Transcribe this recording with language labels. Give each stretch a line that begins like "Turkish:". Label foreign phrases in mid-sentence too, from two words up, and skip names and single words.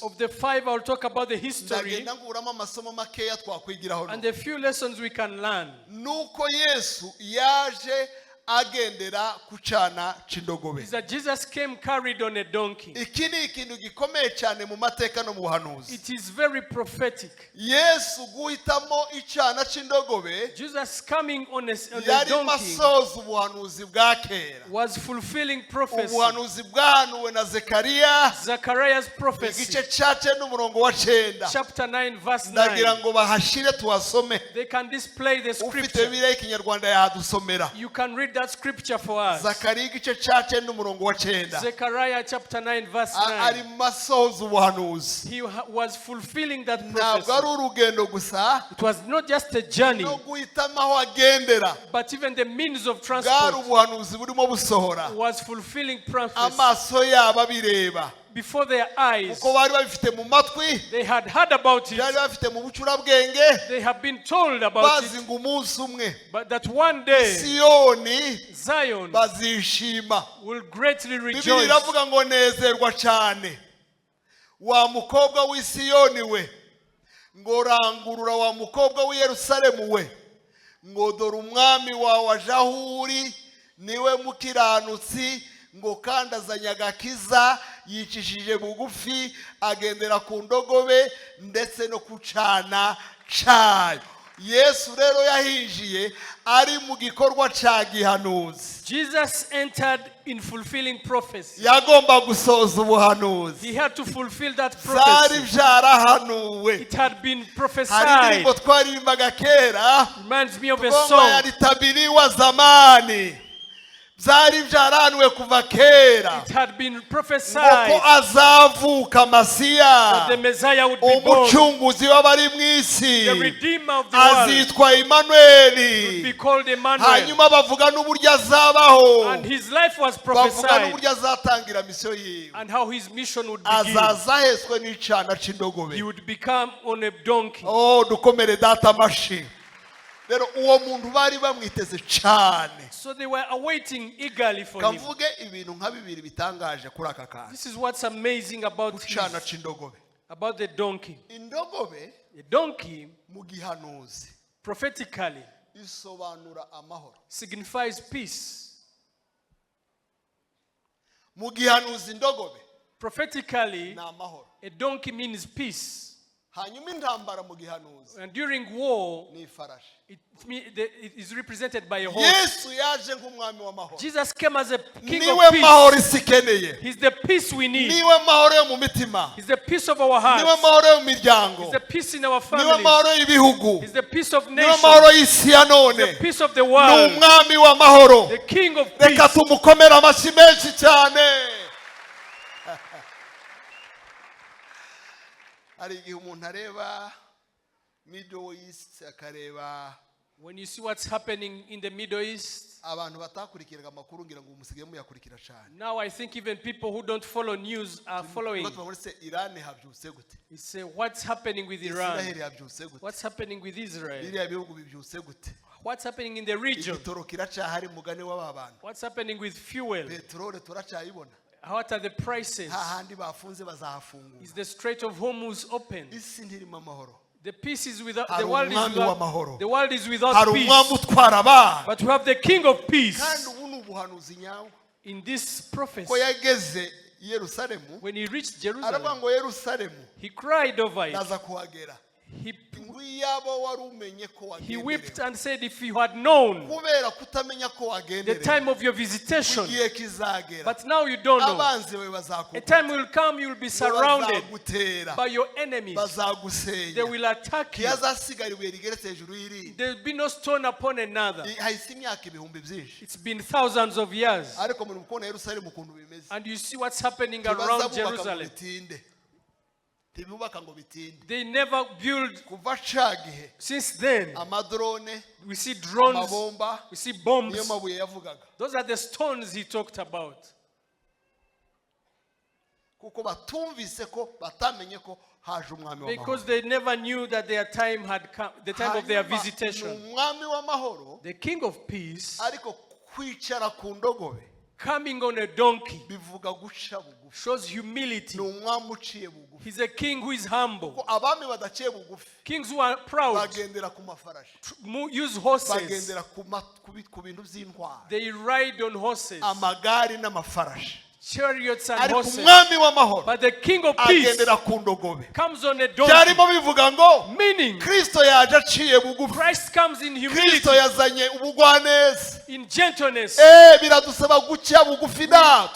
English: of the five, I'll talk about the history
Kinyarwanda: ndagenda nguramo amasomo makeya twakwigiraho.
English: and the few lessons we can learn.
Kinyarwanda: Nuko Yesu yaje agendera ku cyana cy'indogobe.
English: is that Jesus came carried on a donkey.
Kinyarwanda: Iki ni ikintu gikomeye cyane mu mateka no mu buhanuzi.
English: It is very prophetic.
Kinyarwanda: Yesu guhitamo icyana cy'indogobe
English: Jesus coming on a
Kinyarwanda: yari
English: donkey
Kinyarwanda: masoza ubuhanuzi bwa kera.
English: was fulfilling prophecy.
Kinyarwanda: Ubuhanuzi bwahanuwe na Zekariya
English: Zechariah's prophecy.
Kinyarwanda: igice cya 9 n'umurongo wa 9.
English: Chapter 9 verse
Kinyarwanda: Ndagira
English: 9.
Kinyarwanda: ngo bahashire tuhasome.
English: They can display the
Kinyarwanda: Ufite
English: scripture.
Kinyarwanda: Bibiliya y'Ikinyarwanda yahadusomera.
English: You can read that scripture for us.
Kinyarwanda: Zakariya igice cya 9 n'umurongo wa 9.
English: Zechariah chapter 9 verse 9.
Kinyarwanda: Ari masoza ubuhanuzi.
English: He was fulfilling that
Kinyarwanda: Ntabwo
English: prophecy.
Kinyarwanda: ari urugendo gusa
English: It was not just a journey,
Kinyarwanda: no guhitamo aho agendera.
English: but even the means of
Kinyarwanda: Bwari
English: transport
Kinyarwanda: ubuhanuzi burimo busohora.
English: was fulfilling prophecy.
Kinyarwanda: Amaso yabo abireba.
English: Before their eyes,
Kinyarwanda: Uko bari babifite mu matwi,
English: they had heard about it.
Kinyarwanda: byari bafite mu bucurabwenge,
English: They have been told about
Kinyarwanda: bazi
English: it.
Kinyarwanda: ngo umunsi umwe
English: But that one day,
Kinyarwanda: Siyoni
English: Zion
Kinyarwanda: bazishima.
English: will greatly
Kinyarwanda: Bibiliya
English: rejoice.
Kinyarwanda: iravuga ngo nezerwa cyane wa mukobwa w'i Siyoni we, ngo rangurura wa mukobwa w'i Yerusalemu we, ngo dore umwami wawe aje aho uri, niwe mukiranutsi, ngo kandi azanye agakiza, yicishije bugufi, agendera ku ndogobe ndetse no ku cyana cyayo. Yesu rero yahinjiye ari mu gikorwa cya gihanuzi.
English: Jesus entered in fulfilling prophecy.
Kinyarwanda: Yagomba gusoza ubuhanuzi.
English: He had to fulfill that
Kinyarwanda: Zari
English: prophecy.
Kinyarwanda: byarahanuwe.
English: It had been
Kinyarwanda: Hari
English: prophesied.
Kinyarwanda: indirimbo twaririmbaga kera,
English: Reminds me of a
Kinyarwanda: ngoma
English: song.
Kinyarwanda: yalitabiriwa zamani. Byari byarahanuwe kuva kera.
English: It had been
Kinyarwanda: Ngo
English: prophesied
Kinyarwanda: ko azavuka Masiya,
English: that the Messiah would be born.
Kinyarwanda: umucunguzi w'abari mu isi,
English: The Redeemer of the world
Kinyarwanda: azitwa
English: would
Kinyarwanda: Imanueli.
English: be called Emmanuel.
Kinyarwanda: Hanyuma bavuga n'uburyo azabaho,
English: And his life was
Kinyarwanda: bavuga
English: prophesied.
Kinyarwanda: n'uburyo azatangira misiyo yiwe.
English: And how his mission would begin.
Kinyarwanda: Azaza ahetswe n'icyana cy'indogobe.
English: He would become on a donkey.
Kinyarwanda: Oh, dukomere data amashi. Rero uwo muntu bari bamwiteze cyane.
English: So they were awaiting eagerly for him.
Kinyarwanda: Kavuge ibintu nka bibiri bitangaje kuri aka kantu.
English: This is what's amazing about
Kinyarwanda: Cyana cy'indogobe.
English: about the donkey.
Kinyarwanda: Indogobe
English: The donkey,
Kinyarwanda: mu gihanuzi
English: prophetically,
Kinyarwanda: isobanura amahoro.
English: signifies peace.
Kinyarwanda: Mu gihanuzi indogobe
English: Prophetically,
Kinyarwanda: ni amahoro.
English: a donkey means peace.
Kinyarwanda: Hanyuma intambara mu gihanuzi
English: And during war,
Kinyarwanda: ni ifarashi.
English: it is represented by a horse.
Kinyarwanda: Yesu yaje nk'umwami w'amahoro.
English: Jesus came as a king
Kinyarwanda: Niwe
English: of
Kinyarwanda: mahoro
English: peace.
Kinyarwanda: isi ikeneye.
English: He's the peace we need.
Kinyarwanda: Niwe mahoro yo mu mitima.
English: He's the peace of our
Kinyarwanda: Niwe
English: hearts.
Kinyarwanda: mahoro yo mu miryango.
English: He's the peace in our
Kinyarwanda: Niwe
English: families.
Kinyarwanda: mahoro y'ibihugu.
English: He's the peace of
Kinyarwanda: Niwe
English: nations.
Kinyarwanda: mahoro y'isi ya none.
English: The peace of the
Kinyarwanda: Ni
English: world.
Kinyarwanda: umwami w'amahoro.
English: The king of
Kinyarwanda: Reka
English: peace.
Kinyarwanda: tumukomere amashyi menshi cyane. Hari igihe umuntu areba Middle East akareba
English: When you see what's happening in the Middle East,
Kinyarwanda: abantu batakurikiraga amakuru ngira ngo umusigaye muyakurikira cyane.
English: now I think even people who don't follow news are following.
Kinyarwanda: Muri se Iran habyutse gute?
English: You say, what's happening with Iran?
Kinyarwanda: Israel habyutse gute?
English: What's happening with Israel?
Kinyarwanda: Biriya bihugu bibyutse gute?
English: What's happening in the region?
Kinyarwanda: Igitoro kiracyahari mugane w'aba bantu.
English: What's happening with fuel?
Kinyarwanda: Petrole turacyayibona.
English: What are the prices?
Kinyarwanda: Hahandi bafunze bazahafungura.
English: Is the Strait of Hormuz open?
Kinyarwanda: Isi ntirimo amahoro.
English: The peace is without.
Kinyarwanda: Hari
English: The world is
Kinyarwanda: umwami
English: without.
Kinyarwanda: w'amahoro.
English: The world is without
Kinyarwanda: Hari umwami
English: peace.
Kinyarwanda: utwara abantu.
English: But we have the King of Peace.
Kinyarwanda: Kandi ubu ni ubuhanuzi nyawo.
English: In this prophecy,
Kinyarwanda: Ko yageze i Yerusalemu,
English: when he reached
Kinyarwanda: aravuga
English: Jerusalem,
Kinyarwanda: ngo Yerusalemu
English: he cried over it.
Kinyarwanda: ndaza kuhagera.
English: He
Kinyarwanda: Iyaba wari umenye ko
English: wept
Kinyarwanda: wagenderewe.
English: and said, if you had known
Kinyarwanda: Kubera kutamenya ko
English: the
Kinyarwanda: wagenderewe.
English: time of your visitation,
Kinyarwanda: Igihe kizagera.
English: but now you don't know.
Kinyarwanda: Abanzi bawe
English: A
Kinyarwanda: bazakugota.
English: time will come, you will be surrounded
Kinyarwanda: Bazagutera.
English: by your enemies. They
Kinyarwanda: Bazagusenya.
English: will attack you.
Kinyarwanda: Ntihazasigara ibuye rigeretse hejuru y'irindi.
English: There will be no stone upon another.
Kinyarwanda: Hahise imyaka ibihumbi byinshi.
English: It's been thousands of years.
Kinyarwanda: Ariko muri kubona Yerusalemu ukuntu bimeze.
English: And you see what's happening around
Kinyarwanda: Ntibazabubaka ngo
English: Jerusalem.
Kinyarwanda: bitinde. Ntibubaka ngo bitinde.
English: They never build.
Kinyarwanda: Kuva ca gihe
English: Since then,
Kinyarwanda: amadrone,
English: we see drones,
Kinyarwanda: amabomba,
English: we see
Kinyarwanda: niyo
English: bombs.
Kinyarwanda: mabuye yavugaga.
English: Those are the stones he talked about.
Kinyarwanda: Kuko batumvise ko batamenye ko haje umwami
English: Because
Kinyarwanda: w'amahoro.
English: they never knew that their time had come, the time of their
Kinyarwanda: Hanyuma, ni
English: visitation.
Kinyarwanda: umwami w'amahoro
English: The King of Peace,
Kinyarwanda: ariko kwicara ku ndogobe
English: Coming on a donkey
Kinyarwanda: bivuga guca bugufi.
English: shows humility.
Kinyarwanda: Ni umwami uciye bugufi.
English: He's a king who is humble.
Kinyarwanda: Ko abami badaciye bugufi
English: Kings who are proud
Kinyarwanda: bagendera ku mafarashi,
English: use horses.
Kinyarwanda: bagendera ku bintu by'intwara,
English: They ride on horses,
Kinyarwanda: amagare n'amafarashi.
English: chariots and
Kinyarwanda: Ariko
English: horses.
Kinyarwanda: umwami w'amahoro
English: But the king of peace
Kinyarwanda: agendera ku ndogobe.
English: comes on a donkey,
Kinyarwanda: Byarimo bivuga ngo
English: meaning
Kinyarwanda: Kristo yaje aciye bugufi.
English: Christ comes in humility,
Kinyarwanda: Kristo yazanye ubugwaneza.
English: in gentleness.
Kinyarwanda: Biradusaba guca bugufi natwe.